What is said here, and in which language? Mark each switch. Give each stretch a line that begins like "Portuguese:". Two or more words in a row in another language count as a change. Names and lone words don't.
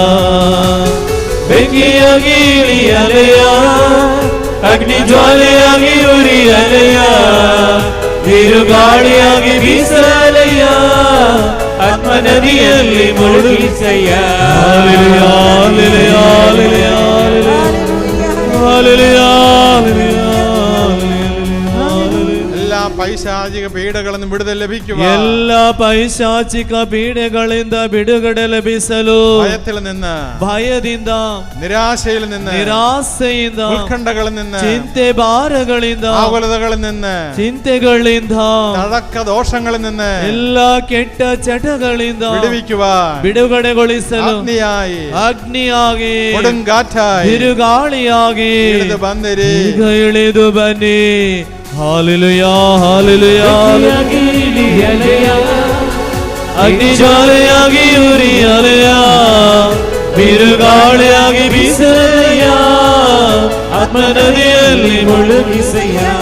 Kannada: ಬೆಂಕಿಯಾಗಿ ಇಳಿಯಲೆಯ ಅಗ್ನಿ ಜ್ವಾಲೆಯಾಗಿ ಉರಿಯಲೆಯ ಬಿರುಗಾಳಿಯಾಗಿ ಬೀಸಲೆಯ ಆತ್ಮ ನದಿಯಲ್ಲಿ ಮುಳುಗಿಸೆಯ. ಹಾಲೆಲೂಯಾ, ಹಾಲೆಲೂಯಾ, ಹಾಲೆಲೂಯಾ, ಹಾಲೆಲೂಯಾ.
Malayalam: എല്ലാ പൈശാചിക പീഡകളിൽ വിടുതൽ ലഭിക്കുക.
Kannada: ಎಲ್ಲಾ ಪೈಶಾಚಿಕ ಪೀಡೆಗಳಿಂದ ಬಿಡುಗಡೆ ಲಭಿಸಲು ಭಯದಿಂದ
Malayalam: നിരാശയിൽ നിന്ന്
Kannada: ನಿರಾಸೆಯಿಂದ
Malayalam: ഉത്കണ്ഠകളിൽ നിന്ന്
Kannada: ಚಿಂತೆ ಭಾರಗಳಿಂದ
Malayalam: ആകുലതകളിൽ നിന്ന്
Kannada: ಚಿಂತೆಗಳಿಂದ
Malayalam: തടക്ക ദോഷങ്ങളിൽ നിന്ന്
Kannada: എല്ലാ ಕೆಟ್ಟ ಚಟಗಳಿಂದ
Malayalam: വിടുവിക്കുവാൻ
Kannada: ಬಿಡುಗಡೆಗೊಳಿಸಲು ಅಗ್ನಿಯಾಗಿ
Malayalam: കൊടുങ്കാറ്റായി
Kannada: ಬಿರುಗಾಳಿಯಾಗಿ ಇಳಿದು ಬಂದಿರಿ. ಇಳಿದು ಬನ್ನಿ. ಹಾಲೆಲೂಯಾ, ಹಾಲೆಲೂಯಾ. ಅಗ್ನಿ ಜ್ವಾಲೆಯಾಗಿ ಉರಿಯಲೆಯ ಬಿರುಗಾಳಿಯಾಗಿ ಬೀಸಲೆಯ ಆತ್ಮ ನದಿಯಲ್ಲಿ ಮುಳುಗಿಸೆಯ.